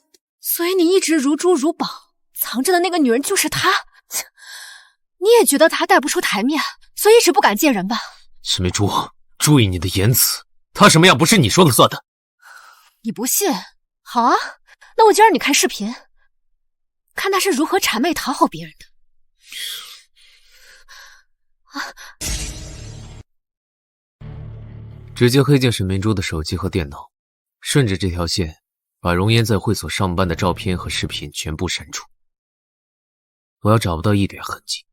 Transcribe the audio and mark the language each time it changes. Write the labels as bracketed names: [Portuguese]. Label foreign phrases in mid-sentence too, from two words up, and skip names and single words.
[Chinese] 所以你一直如珠如寶，藏着的那個女人就是她。你也覺得她帶不出台面，所以一直不敢見人吧？沈眉珠，注意你的言辭，她什麼樣不是你說了算的。你不信？好啊，那我就讓你看視頻，看她是如何諂媚討好別人的。直接黑進沈明珠的手機和電腦，順着這條線把容顏在會所上班的照片和視頻全部刪除。我要找不到一點痕跡。